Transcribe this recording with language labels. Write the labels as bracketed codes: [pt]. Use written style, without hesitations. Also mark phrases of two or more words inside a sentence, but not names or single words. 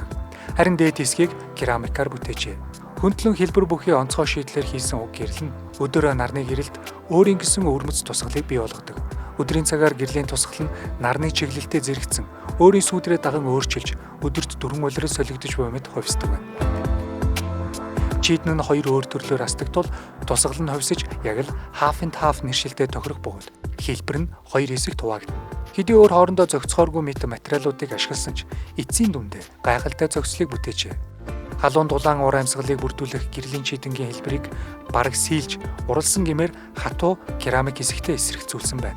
[mn] Харин дээд хэсгийг керамикаар бүтээжээ. Хөндлөн хэлбэр бүхий онцгой шийдлэр хийсэн уг гэрэл нь өдөр нарны гэрэлд өөрийн гэсэн өвөрмөц тусгалыг бий болгодог. Өдрийн цагаар гэрлийн тусгал нь нарны чиглэлтэд зэрэгцэн өөрийн сүүдрээ даган өөрчилж өдөрт 4 улирал солигдож буй мэт хувьсдаг байна. Чийдэн нь хоёр өөр төрлөөр асдаг тул тусгал нь хувьсаж яг л [en] half and half [mn] нэршилтэй тохирох бөгөөд хэлбэр нь хоёр хэсэгт хуваагдана. Хэдий өөр хоорондоо зохицохооргүй мэт материалуудыг ашигласан ч эцсийн дүндээ гайхалтай зохицлыг бүтээжээ. Халуун дулаан ур амьсгалыг бүрдүүлэх гэрлийн чийдэнгийн хэлбэрийг бараг сийлж уралсан гэмээр хатуу керамик хэсэгтээ эсрэгцүүлсэн байна.